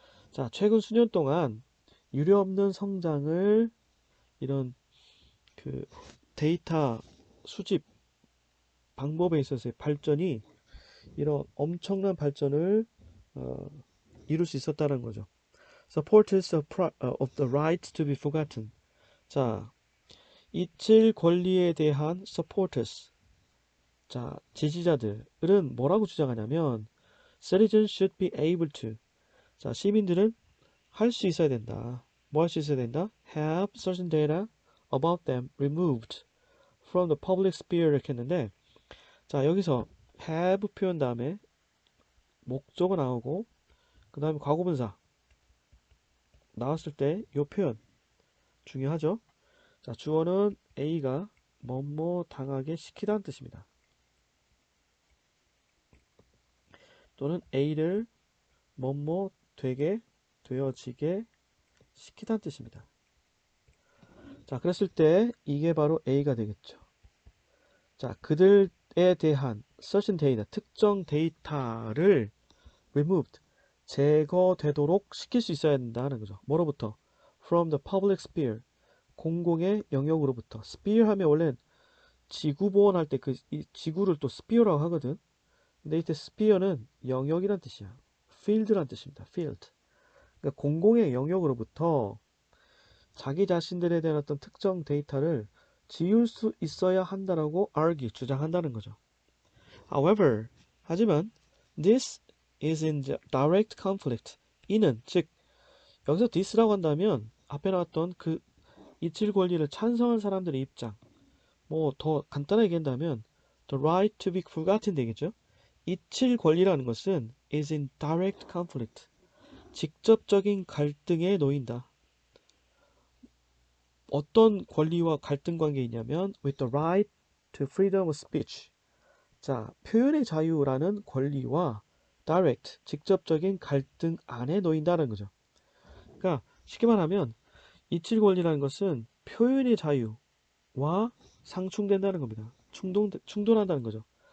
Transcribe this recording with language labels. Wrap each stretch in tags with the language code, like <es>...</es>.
<ko>자, 최근 수년 동안 유례 없는 성장을 이런 그 데이터 수집 방법에 있어서의 발전이 이런 엄청난 발전을 이룰 수 있었다는 거죠.</ko> <en>Supporters of the right to be forgotten.</en> <ko>자, 잊힐 권리에 대한 supporters. 자, 지지자들은 뭐라고 주장하냐면</ko> <en>citizens should be able to.</en> <ko>자, 시민들은 할 수 있어야 된다. 뭐 할 수 있어야 된다?</ko> <en>Have certain data about them removed from the public sphere</en> <ko>이렇게 했는데 자, 여기서 have 표현 다음에 목적어 나오고 그 다음에 과거분사 나왔을 때 이 표현 중요하죠. 자, 주어는 A가 뭐뭐 당하게 시키다는 뜻입니다. 또는 A를 뭐뭐 되게 되어지게 시키다는 뜻입니다. 자, 그랬을 때 이게 바로 A가 되겠죠. 자, 그들에 대한 certain data, 특정 데이터를 removed, 제거되도록 시킬 수 있어야 된다는 거죠. 뭐로부터?</ko> <en>From the public sphere,</en> <ko>공공의 영역으로부터. sphere 하면 원래 지구 보원할 때 그 지구를 또 sphere라고 하거든. 근데 이때 sphere는 영역이란 뜻이야. field란 뜻입니다.</ko> <en>field.</en> <ko>그러니까 공공의 영역으로부터 자기 자신들에 대한 어떤 특정 데이터를 지울 수 있어야 한다라고 argue, 주장한다는 거죠.</ko> <en>However,</en> <ko>하지만</ko> <en>this is in direct conflict.</en> <ko>이는 즉 여기서 this라고 한다면 앞에 나왔던 그 이칠 권리를 찬성한 사람들의 입장 뭐 더 간단하게 얘기한다면 the right to be forgotten 되겠죠. 이칠 권리라는 것은</ko> <en>is in direct conflict.</en> <ko>직접적인 갈등에 놓인다. 어떤 권리와 갈등 관계에 있냐면</ko> <en>with the right to freedom of speech.</en> <ko>자, 표현의 자유라는 권리와 direct, 직접적인 갈등 안에 놓인다는 거죠. 그러니까 쉽게 말하면 이칠 권리라는 것은 표현의 자유와 상충된다는 겁니다. 충돌한다는 거죠.</ko>